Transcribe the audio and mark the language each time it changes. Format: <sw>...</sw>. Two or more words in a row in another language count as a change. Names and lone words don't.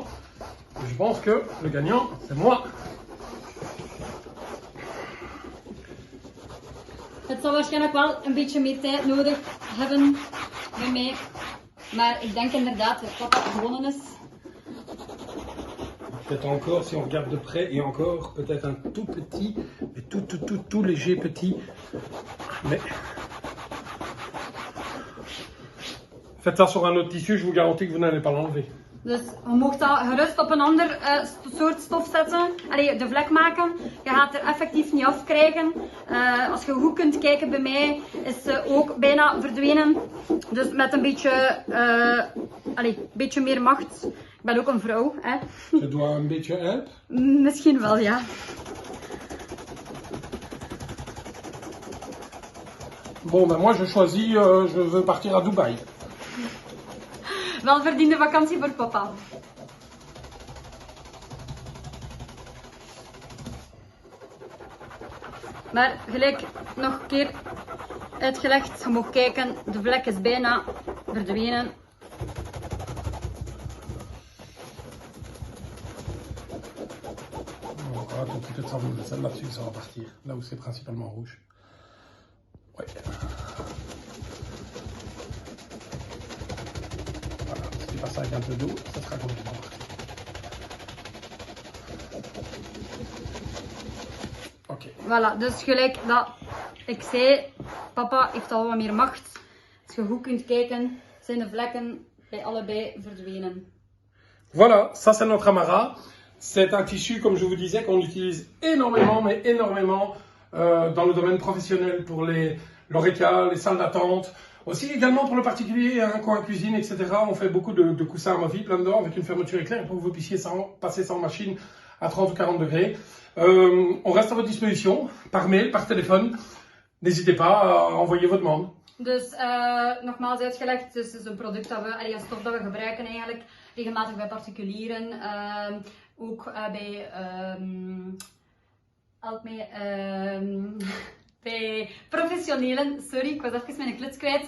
<fr>Je pense que le gagnant, c'est moi.</fr> <nl>Het zal waarschijnlijk wel een beetje meer tijd nodig hebben bij mij. Maar ik denk inderdaad dat papa gewonnen is.</nl> <fr>Peut-être encore, si on regarde de près, et encore, peut-être un tout petit, mais tout léger petit. Mais faites ça sur un autre tissu, je vous garantis que vous n'allez pas l'enlever.</fr> <nl>Dus je mag dat gerust op een ander soort stof zetten. De vlek maken. Je gaat er effectief niet afkrijgen. Als je goed kunt kijken bij mij is ze ook bijna verdwenen. Dus met een beetje meer macht. Ik ben ook een vrouw. Hè.</nl> <fr>Je dois</fr> <nl>een beetje help? Misschien wel, ja.</nl> <fr>Bon, ben moi je choisis, je veux partir à Dubaï.</fr> <nl>Welverdiende vakantie voor papa. Maar gelijk nog een keer uitgelegd, je moet kijken, de vlek is bijna verdwenen.</nl> <fr>On va tout de suite celle là-dessus, ça va partir. Là où c'est principalement rouge. Ouais. Voilà, si tu passes avec un peu d'eau, ça sera complètement parti.</fr> <nl>Oké. Voilà, dus gelijk dat ik zei, papa heeft al wat meer macht. Als je goed kunt kijken, zijn de vlekken bij allebei verdwenen.</nl> <fr>Voilà, ça c'est notre amara. C'est un tissu, comme je vous disais, qu'on utilise énormément, mais énormément dans le domaine professionnel pour l'oreca, les salles d'attente. Aussi également pour le particulier, un coin cuisine, etc. On fait beaucoup de coussins amovibles là-dedans avec une fermeture éclair pour que vous puissiez passer sans machine à 30 ou 40 degrés. On reste à votre disposition par mail, par téléphone. N'hésitez pas à envoyer vos demandes.</fr> <nl>Dus nogmaals uitgelegd, dus het is een product dat we, een stof dat we gebruiken eigenlijk regelmatig bij particulieren. Ook bij, bij professionelen, sorry, ik was even mijn kluts kwijt.</nl>